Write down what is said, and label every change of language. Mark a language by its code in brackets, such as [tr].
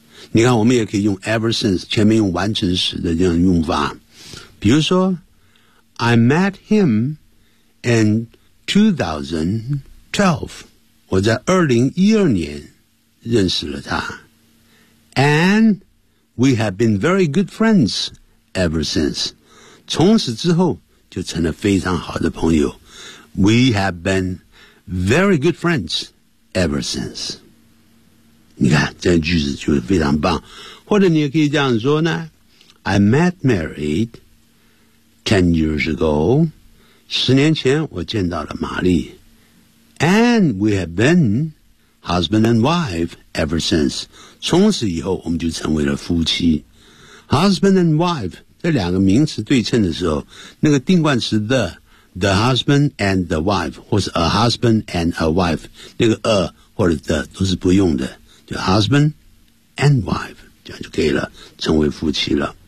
[zh] 你看，我们也可以用 ever since 前面用完成时的这样用法，比如说 ， [en] I met him and。 2012， [zh] 我在2012年认识了他 [en] ，and we have been very good friends ever since。 [zh] 从此之后就成了非常好的朋友。 [en] We have been very good friends ever since。 [zh] 你看，这句子就非常棒。或者你也可以这样说呢 ： [en] I met married 10 years ago。 [zh] 十年前我见到了玛丽 [en] And we have been husband and wife ever since。 [zh] 从此以后我们就成为了夫妻。 Husband and wife 这两个名词对称的时候，那个定冠词 the husband and the wife 或是 a husband and a wife， 那个 a 或者 the 都是不用的，就 husband and wife， 这样就可以了，成为夫妻了。